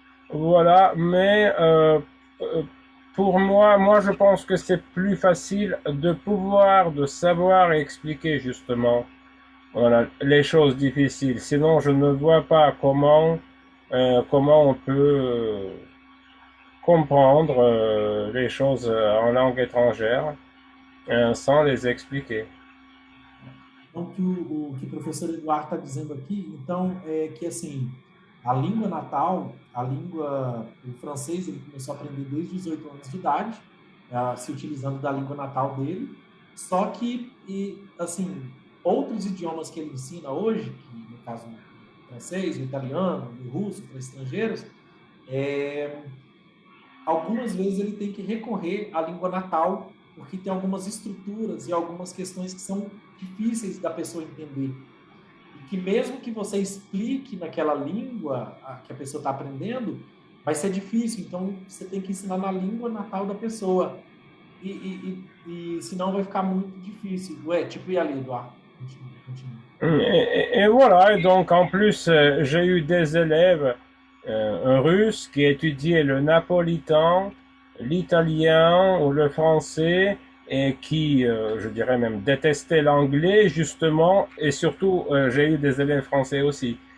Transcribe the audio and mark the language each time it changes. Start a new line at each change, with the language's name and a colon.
French: Voilà, mais pour moi, je pense que c'est plus facile de savoir expliquer justement, voilà, les choses difficiles. Sinon, je ne vois pas comment on peut comprendre les choses en langue étrangère sans les expliquer.
Portuguese: Então, o que o professor Eduardo está dizendo aqui, então, é que, assim, a língua natal, o francês, ele começou a aprender desde os 8 anos de idade, se utilizando da língua natal dele, só que, assim, outros idiomas que ele ensina hoje, que no caso o francês, o italiano, o russo, para estrangeiros, algumas vezes ele tem que recorrer à língua natal, porque tem algumas estruturas e algumas questões que são difíceis da pessoa entender. E que mesmo que você explique naquela língua que a pessoa está aprendendo, vai ser difícil. Então, você tem que ensinar na língua natal da pessoa. E senão vai ficar muito difícil.
French: Ouais, tu peux y aller, Edouard. Continue. Et voilà, et donc en plus, j'ai eu des élèves russes qui étudiaient le napolitain, l'italien ou le français et qui, je dirais même, détestaient l'anglais justement, et surtout, j'ai eu des élèves français aussi,